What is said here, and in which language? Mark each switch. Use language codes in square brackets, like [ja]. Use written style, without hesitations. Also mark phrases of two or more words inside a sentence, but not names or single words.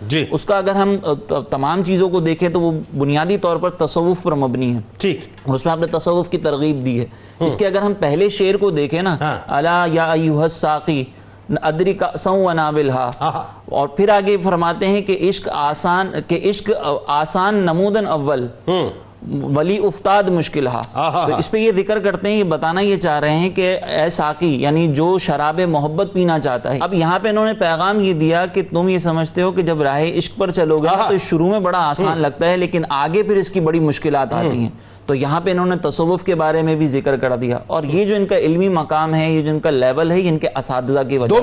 [ur] اس کا اگر ہم تمام چیزوں کو دیکھیں تو وہ بنیادی طور پر تصوف پر مبنی ہے، اور اس میں آپ نے تصوف کی ترغیب دی ہے۔ اس کے اگر ہم پہلے شعر کو دیکھیں نا، [ar] الا یا ایھا الساقی ادرک کأسا وناولھا، [ur] اور پھر آگے فرماتے ہیں کہ [fa] عشق آسان نمودن اول ولی افتاد مشکلہ۔ [ur] تو اس پہ یہ ذکر کرتے ہیں، یہ بتانا یہ چاہ رہے ہیں کہ اے ساقی، یعنی جو شراب محبت پینا چاہتا ہے۔ اب یہاں پہ انہوں نے پیغام یہ دیا کہ تم یہ سمجھتے ہو کہ جب راہ عشق پر چلو گے تو شروع میں بڑا آسان لگتا ہے، لیکن آگے پھر اس کی بڑی مشکلات آتی ہیں۔ تو یہاں پہ انہوں نے تصوف کے بارے میں بھی ذکر کر دیا، اور یہ جو ان کا علمی مقام ہے، یہ جو ان کا لیول ہے، یہ ان کے اساتذہ کی وجہ سے۔